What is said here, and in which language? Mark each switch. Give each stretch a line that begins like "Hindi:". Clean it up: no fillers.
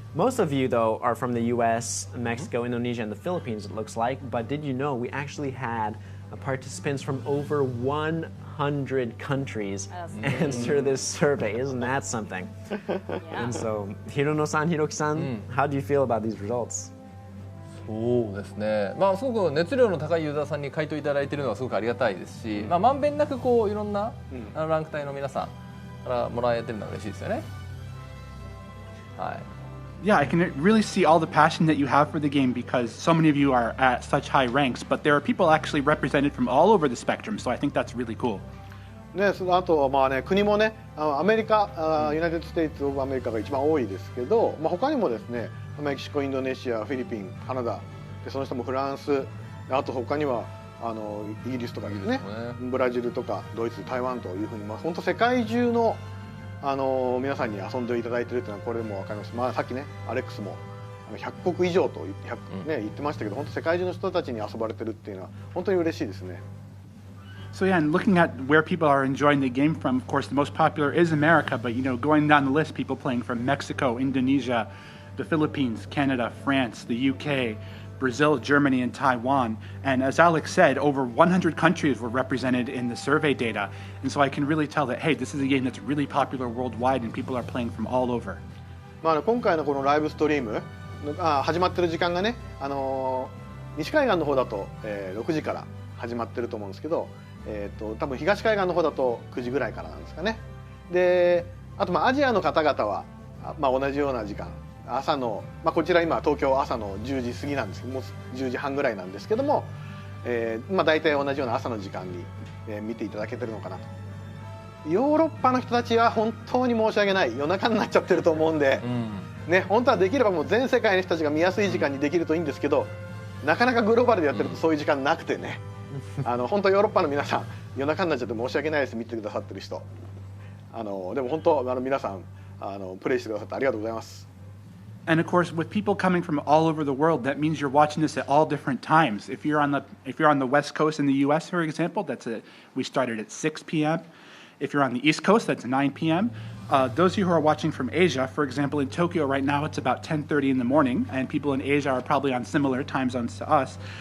English: Most of you, though, are from the US, Mexico, Indonesia, and the Philippines, it looks like. But did you know we actually had participants from over 100 countries answer this survey? Isn't that something? And so, Hirono-san, Hiroki-san, how do you feel about these results?
Japanese: そうですね、まあ、すごく熱量の高いユーザーさんに回答いただいているのはすごくありがたいですし、まあ、まんべんなくこういろんなランク帯の皆さんからもらえてるのは嬉しいですよね。はい。
English: Yeah, I can really see all the passion that you have for the game because so many of you are at such high ranks, but there are people actually represented from all over the spectrum, so I think that's really cool.
Japanese: ね、あとまあね、国もね、アメリカ、ユナイテッド・ステイツ・オブ・アメリカが一番多いですけど、まあ、他にもですね、メキシコ、インドネシア、フィリピン、カナダ、でその人もフランス、あと他にはイギリスとかですね、ブラジルとかドイツ、台湾というふうに、まあ、本当世界中の皆さんに遊んでいただいているというのはこれでも分かります。まあ、さっきねアレックスも100国以上と言ってましたけど、本当世界中の人たちに遊ばれてるっていうのは本当に嬉しいですね。
English: So yeah, and looking at where people are enjoying the game from, of course, the most popular is America, but you know, going down the list, people playing from Mexico, Indonesia, the Philippines, Canada, France, the UK, Brazil, Germany, and Taiwan. And as Alex said, over 100 countries were represented in the survey data. And so I can really tell that, hey, this is a game that's really popular worldwide and people are playing from all over.
Japanese: まあ、今回のこのライブストリーム始まってる時間がね、西海岸の方だと、6時から始まってると思うんですけど、多分東海岸の方だと9時ぐらいからなんですかね。で、あとまあアジアの方々は、まあ、同じような時間、朝の、まあ、こちら今東京朝の10時過ぎなんですけども、10時半ぐらいなんですけども、まあ、大体同じような朝の時間に、見ていただけてるのかなと。ヨーロッパの人たちは本当に申し訳ない、夜中になっちゃってると思うんで、ね、本当はできればもう全世界の人たちが見やすい時間にできるといいんですけど、なかなかグローバルでやってるとそういう時間なくてね、本当ヨーロッパの皆さん夜中になっちゃって申し訳ないです、見てくださってる人。でも本当皆さんプレイしてくださってありがとうございます。
English: And of course, with people coming from all over the world, that means you're watching this at all different times. If you're on the West Coast in the U.S., for example, we started at 6 p.m. If you're on the East Coast, that's 9 p.m. Those of you who are watching from Asia, for example, in Tokyo right now, it's about 10:30 in the morning, and people in Asia are probably on similar time zones to us.